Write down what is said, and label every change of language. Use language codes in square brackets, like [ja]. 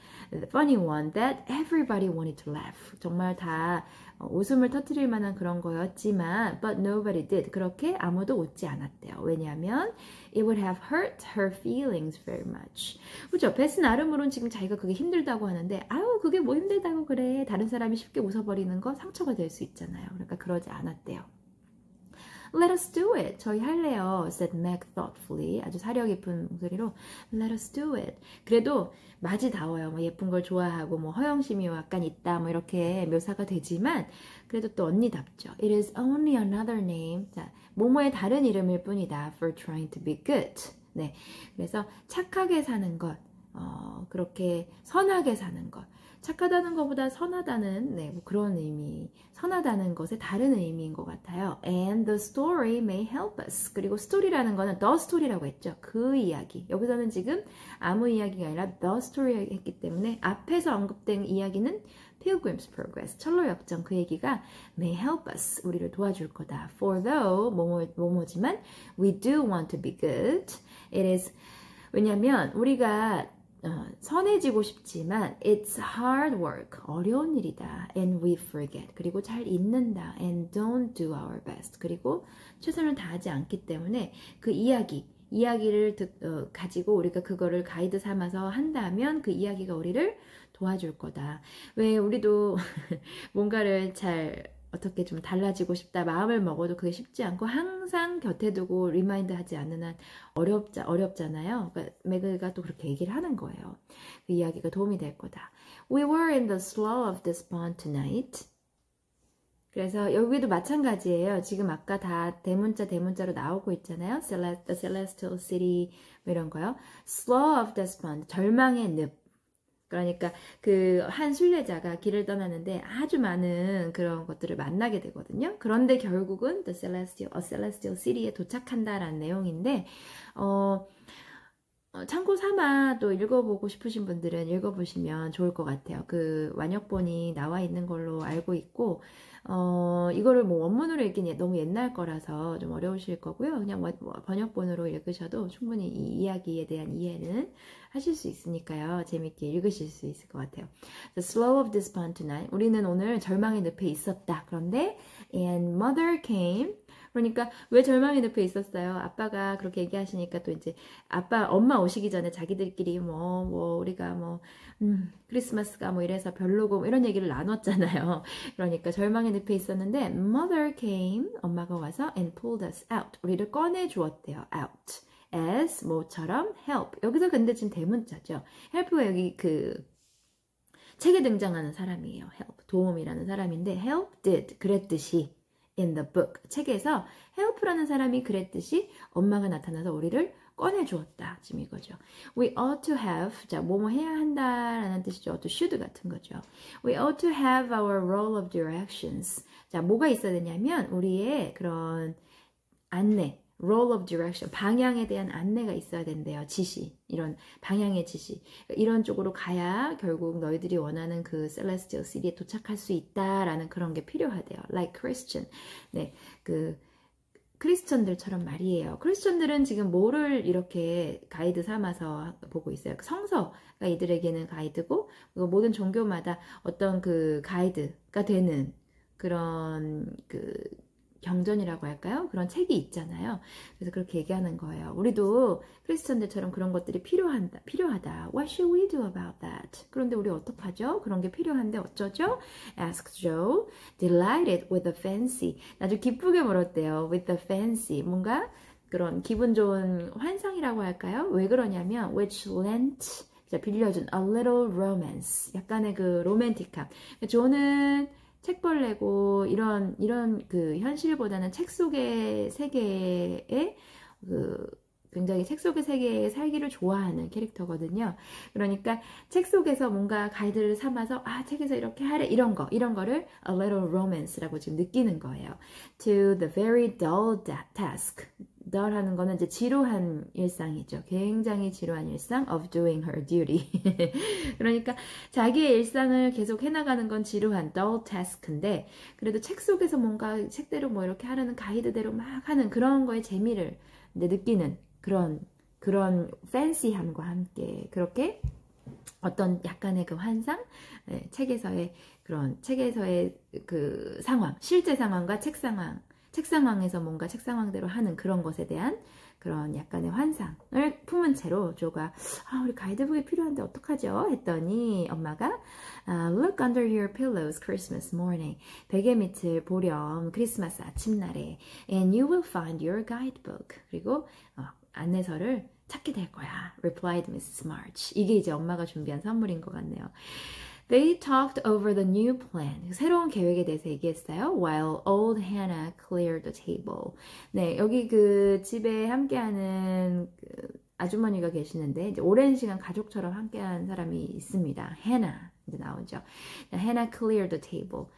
[en] The funny one that everybody wanted to laugh. [ko] 정말 다 웃음을 터뜨릴 만한 그런 거였지만, [en] but nobody did. [ko] 그렇게 아무도 웃지 않았대요. 왜냐하면 [en] it would have hurt her feelings very much. [ko] 그죠? 베스 나름으로는 지금 자기가 그게 힘들다고 하는데, 아유 그게 뭐 힘들다고 그래. 다른 사람이 쉽게 웃어버리는 거 상처가 될 수 있잖아요. 그러니까 그러지 않았대요. [en] Let us do it. [ko] 저희 할래요. [en] said Meg thoughtfully. [ko] 아주 사려 깊은 목소리로 [en] Let us do it. [ko] 그래도 마지다워요. 뭐 예쁜 걸 좋아하고 뭐 허영심이 약간 있다 뭐 이렇게 묘사가 되지만 그래도 또 언니답죠. [en] It is only another name. [ko] 자, 뭐뭐의 다른 이름일 뿐이다. [en] For trying to be good. [ko] 네, 그래서 착하게 사는 것, 그렇게 선하게 사는 것. 착하다는 것보다 선하다는 뭐 그런 의미, 선하다는 것의 다른 의미인 것 같아요. [en] And the story may help us. [ko] 그리고 스토리라는 거는 the story라고 했죠. 그 이야기. 여기서는 지금 아무 이야기가 아니라 the story 했기 때문에 앞에서 언급된 이야기는 Pilgrim's Progress, 철로 역정 그 얘기가 [en] may help us, [ko] 우리를 도와줄 거다. [en] For though [ko] 뭐뭐지만 [en] we do want to be good. It is [ko] 왜냐면 우리가 선해지고 싶지만 [en] it's hard work, [ko] 어려운 일이다. [en] And we forget, [ko] 그리고 잘 잊는다. [en] And don't do our best, [ko] 그리고 최선을 다하지 않기 때문에 그 이야기를 가지고 우리가 그거를 가이드 삼아서 한다면 그 이야기가 우리를 도와줄 거다. 왜 우리도 뭔가를 잘 어떻게 좀 달라지고 싶다 마음을 먹어도 그게 쉽지 않고 항상 곁에 두고 리마인드 하지 않는 한 어렵잖아요. 그러니까 매그가 또 그렇게 얘기를 하는 거예요. 그 이야기가 도움이 될 거다. [en] We were in the slough of despond tonight. [ko] 그래서 여기도 마찬가지예요. 지금 아까 다 대문자로 나오고 있잖아요. [en] The Celestial City [ko] 이런 거요. [en] Slough of despond, [ko] 절망의 늪. 그러니까 그 한 순례자가 길을 떠나는데 아주 많은 그런 것들을 만나게 되거든요. 그런데 결국은 The Celestial City에 도착한다라는 내용인데 참고 삼아 또 읽어보고 싶으신 분들은 읽어보시면 좋을 것 같아요. 그 완역본이 나와 있는 걸로 알고 있고 이거를 뭐 원문으로 읽긴 너무 옛날 거라서 좀 어려우실 거고요. 그냥 번역본으로 읽으셔도 충분히 이 이야기에 대한 이해는 하실 수 있으니까요. 재밌게 읽으실 수 있을 것 같아요. [en] The slough of despond tonight. [ko] 우리는 오늘 절망의 늪에 있었다. 그런데 [en] and mother came [ko] 그러니까 왜 절망의 늪에 있었어요? 아빠가 그렇게 얘기하시니까 또 이제 엄마 오시기 전에 자기들끼리 우리가 크리스마스가 뭐 이래서 별로고 뭐 이런 얘기를 나눴잖아요. 그러니까 절망의 늪에 있었는데 [en] mother came, [ko] 엄마가 와서 [en] and pulled us out, [ko] 우리를 꺼내 주었대요. [en] out as [ko] 뭐처럼 [en] help. [ko] 여기서 근데 지금 대문자죠. help가 여기 그 책에 등장하는 사람이에요. help, 도움이라는 사람인데 [en] help did, [ko] 그랬듯이 [en] in the book, [ko] 책에서 help라는 사람이 그랬듯이 엄마가 나타나서 우리를 꺼내주었다. 지금 이거죠. [en] We ought to have, [ko] 자, 뭐뭐 해야 한다라는 뜻이죠. [en] to should [ko] 같은 거죠. [en] We ought to have our role of directions. [ko] 자, 뭐가 있어야 되냐면 우리의 그런 안내, [en] role of direction, [ko] 방향에 대한 안내가 있어야 된대요. 지시, 이런 방향의 지시. 이런 쪽으로 가야 결국 너희들이 원하는 그 celestial city에 도착할 수 있다라는 그런 게 필요하대요. [en] Like Christian. [ko] 네, 그 크리스천들처럼 말이에요. 크리스천들은 지금 뭐를 이렇게 가이드 삼아서 보고 있어요? 성서가 이들에게는 가이드고, 모든 종교마다 어떤 그 가이드가 되는 그런 그 경전이라고 할까요? 그런 책이 있잖아요. 그래서 그렇게 얘기하는 거예요. 우리도 크리스천들처럼 그런 것들이 필요하다. [en] What should we do about that? [ko] 그런데 우리 어떡하죠? 그런 게 필요한데 어쩌죠? [en] Asked Joe, delighted with the fancy. [ko] 아주 기쁘게 물었대요. [en] With the fancy. [ko] 뭔가 그런 기분 좋은 환상이라고 할까요? 왜 그러냐면 [en] which lent, [ko] 빌려준 [en] a little romance. [ko] 약간의 그 로맨틱함. 조는 책벌레고 이런 그 현실보다는 책 속의 세계에 굉장히 책 속의 세계에 살기를 좋아하는 캐릭터거든요. 그러니까 책 속에서 뭔가 가이드를 삼아서 책에서 이렇게 하래 이런 거를 [en] a little romance [ko] 라고 지금 느끼는 거예요. [en] To the very dull task. [ko] dull 하는 거는 이제 지루한 일상이죠. 굉장히 지루한 일상 [en] of doing her duty. [ko] 그러니까 자기의 일상을 계속 해나가는 건 지루한 dull task인데 그래도 책 속에서 뭔가 책대로 뭐 이렇게 하라는 가이드대로 막 하는 그런 거에 재미를 느끼는 그런 팬시함과 함께 그렇게 어떤 약간의 그 환상, 책에서의 그 상황, 실제 상황과 책 상황에서 뭔가 책 상황대로 하는 그런 것에 대한 그런 약간의 환상을 품은 채로 조가 우리 가이드북이 필요한데 어떡하죠? 했더니 엄마가 [en] Look under your pillows Christmas morning. [ko] 베개 밑을 보렴 크리스마스 아침날에 [en] And you will find your guidebook. [ko] 그리고 안내서를 찾게 될 거야. [en] Replied Mrs. March. [ko] 이게 이제 엄마가 준비한 선물인 것 같네요. [en] They talked over the new plan. [ko] 새로운 계획에 대해서 얘기했어요. [en] While old Hannah cleared the table. [ko] 네, 여기 그 집에 함께하는 그 아주머니가 계시는데 이제 오랜 시간 가족처럼 함께한 사람이 있습니다. Hannah 이제 나오죠. [en] Hannah cleared the table.